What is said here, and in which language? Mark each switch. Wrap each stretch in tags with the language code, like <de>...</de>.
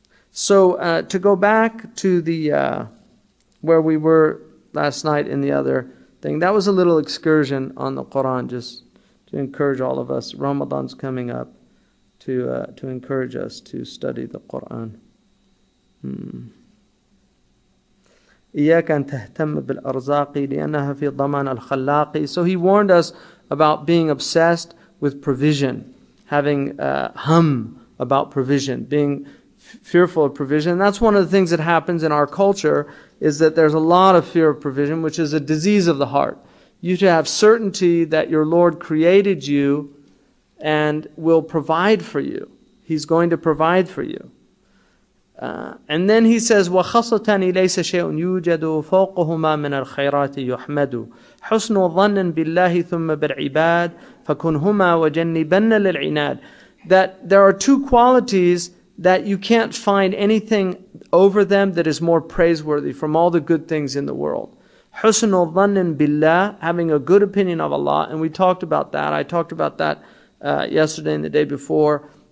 <en>So to go back to the where we were last night in the other thing, that was a little excursion on the Quran, just to encourage all of us. Ramadan's coming up, to encourage us to study the Quran.</en> <ar>إياك أن تهتم بالأرزاق لأنها في ضمان الخلاق.</ar> <en>So he warned us about being obsessed with provision, having hum about provision, being fearful of provision. That's one of the things that happens in our culture, is that there's a lot of fear of provision, which is a disease of the heart. You should have certainty that your Lord created you and will provide for you. He's going to provide for you. And then he says,</en> <ar>وَخَصَّةً لَيْسَ شَيْءٌ يُوجَدُ فَوْقَهُمَا مِنَ الْخَيْرَاتِ يُحْمَدُ حُسْنُ ظَنٍ بِاللَّهِ ثُمَّ بِالْعِبَادِ فَكُنْهُمَا وَجَنِّبَنَّ لِلْعِنَادِ.</ar> <en>That there are two qualities that you can't find anything over them that is more praiseworthy from all the good things in the world.</en> <ar>حُسْنُ ظَنٍ بِاللَّهِ,</ar> <en>having a good opinion of Allah. And we talked about that. I talked about that yesterday and the day before.</en>